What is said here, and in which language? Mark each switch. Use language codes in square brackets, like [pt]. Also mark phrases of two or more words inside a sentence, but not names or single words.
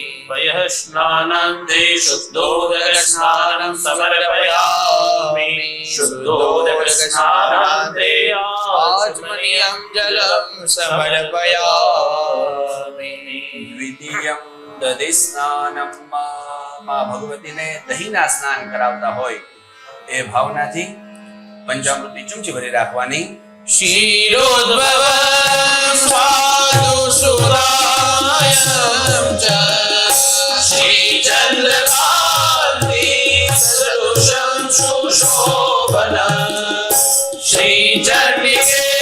[sa] पयस्नानान्ते शुद्धोदकस्नानं समर्पयामि। शुद्धोदकस्नानान्ते आचमनीयं जलं समर्पयामि। द्वितीयं दधिस्नानं [gu] માં ભગવતીને દહીંના સ્નાન કરાવતા હોય એ ભાવનાથી પંચામૃતની ચમચી ભરી રાખવાની। [sa] क्षीरोद्भवं स्वादु सुरायं च श्रीचन्द्रकान्ति सदृशं सुशोभनं श्रीचण्डिके